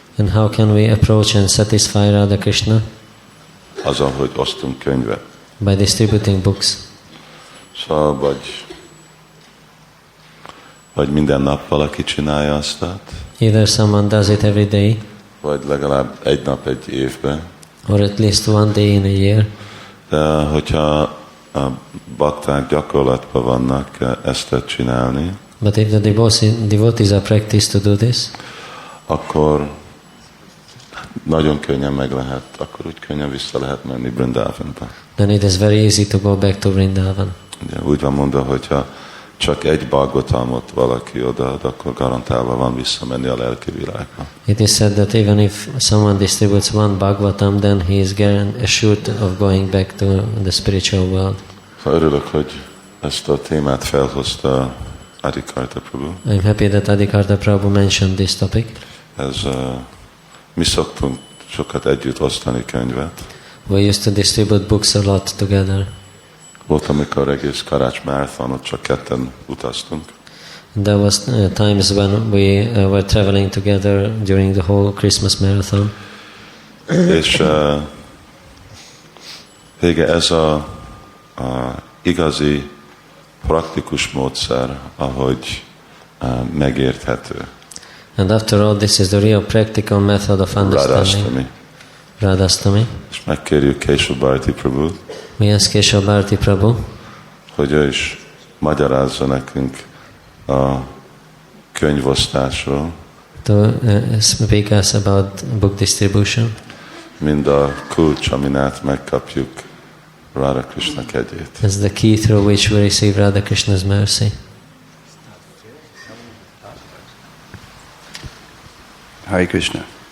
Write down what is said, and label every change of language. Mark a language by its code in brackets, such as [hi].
[en] And how can we approach and satisfy Radha Krishna? [hu] Azzal, hogy osztunk könyvet. [en] By distributing books. [hu] Szóval vagy minden nap valaki csinálja azt. [en] Either someone does it every day, [hu] vagy legalább egy nap egy évben. [en] or at least one day in a year. [hu] De hogyha a bakták gyakorlatban vannak ezt csinálni, [en] But if the devotees are practiced to do this, [hu] akkor nagyon könnyen meg lehet, akkor úgy könnyen vissza lehet menni Vrindavanba. [en] then it is very easy to go back to Vrindavan. [hu] Ugye, úgy van mondva, hogyha csak egy Bhagavatamot valaki odaad, akkor garantálva van visszamenni a lelki világba. [en] It is said that even if someone distributes one Bhagavatam, then he is assured of going back to the spiritual world. [hu] Örülök, hogy ezt a témát felhozta Adi Karta Prabhu. [en] I'm happy that Adi Karta Prabhu mentioned this topic. [hu] Mi szoktunk sokat együtt osztani könyvet. [en] We used to distribute books a lot together. [hu] Volt, amikor egész Karács marathonot csak ketten utaztunk. [en] There was times when we were traveling together during the whole Christmas marathon. [hu] És vége ez a igazi praktikus módszer, ahogy megérthető. [en] And after all, this is the real practical method of understanding. Radhastami. [hu] És megkérjük Kesava Bharati Prabhu, [en] We ask Kesava Bharati Prabhu, [hu] hogy ő is magyarázza nekünk a könyvosztásról, [en] to speak us about book distribution. [hu] mind a kulcs, amin át megkapjuk Radha Krishna kegyét. [en] As the key through which we receive Radha Krishna's mercy. [sa] Hare Krishna.